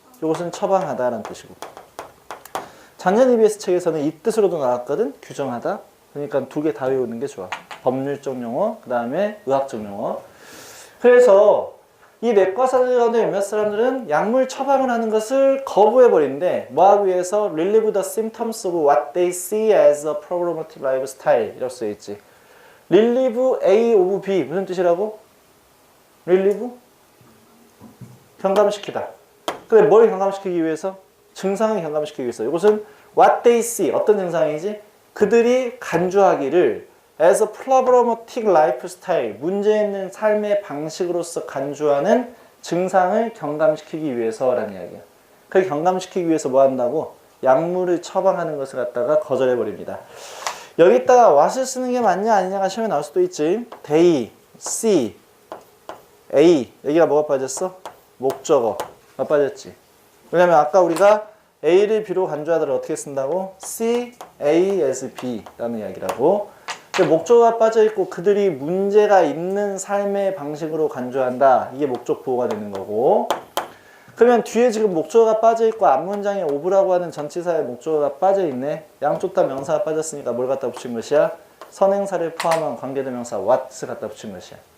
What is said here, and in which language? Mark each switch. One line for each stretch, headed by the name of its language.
Korean: 이것은 처방하다 라는 뜻이고. 작년 EBS 책에서는 이 뜻으로도 나왔거든. 규정하다. 그러니까 두 개 다 외우는 게 좋아. 법률적 용어, 그 다음에 의학적 용어. 그래서 이 내과사들 가운데 몇몇 사람들은 약물 처방을 하는 것을 거부해버리는데 뭐하기 위해서?
English: relieve the symptoms of what they see as a problematic lifestyle
Korean: 이라고 써있지. relieve A of B 무슨 뜻이라고? relieve? 경감시키다. 근데 뭘 경감시키기 위해서? 증상을 경감시키기 위해서. 이것은 what they see, 어떤 증상이지? 그들이 간주하기를
English: as a problematic lifestyle,
Korean: 문제 있는 삶의 방식으로서 간주하는 증상을 경감시키기 위해서라는 이야기야. 그걸 경감시키기 위해서 뭐 한다고? 약물을 처방하는 것을 갖다가 거절해버립니다. 여기다가 what을 쓰는 게 맞냐 아니냐가 시험에 나올 수도 있지. they, see, A, 여기가 뭐가 빠졌어? 목적어가 빠졌지. 왜냐면 아까 우리가 A를 B로 간주하다를 어떻게 쓴다고? C, A as B 라는 이야기라고. 목적어가 빠져있고 그들이 문제가 있는 삶의 방식으로 간주한다. 이게 목적 보호가 되는 거고, 그러면 뒤에 지금 목적어가 빠져있고 앞문장에 of라고 하는 전치사의 목적어가 빠져있네. 양쪽 다 명사가 빠졌으니까 뭘 갖다 붙인 것이야? 선행사를 포함한 관계대명사 what을 갖다 붙인 것이야.